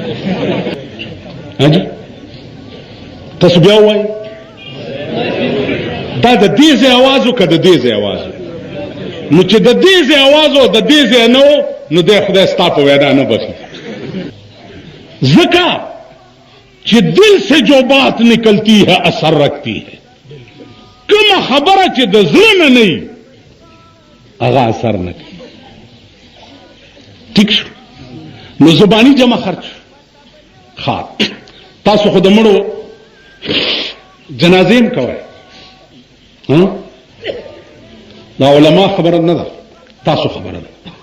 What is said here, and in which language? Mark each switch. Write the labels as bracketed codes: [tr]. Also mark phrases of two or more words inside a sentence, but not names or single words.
[ps] تاسو بیا ووایي دا د دې ځای اواز و که د دې ځای اواز. نو چې د دې ځای اواز و د دې ځای نه و نو دی خدای ستا په وینا نه بخي. [ur] ذکا چې دل سے جو بات نکلتی ہے اثر رکھتی ہے، [ps] کومه خبره چې د زړه نه نه وي هغه اثر نه کوي. ټیک شو؟ نو زباني جمع خرچ. ښه تاسو خو د مړو جنازې هم کوئ، دا علما خبره نه ده، تاسو خبره ده.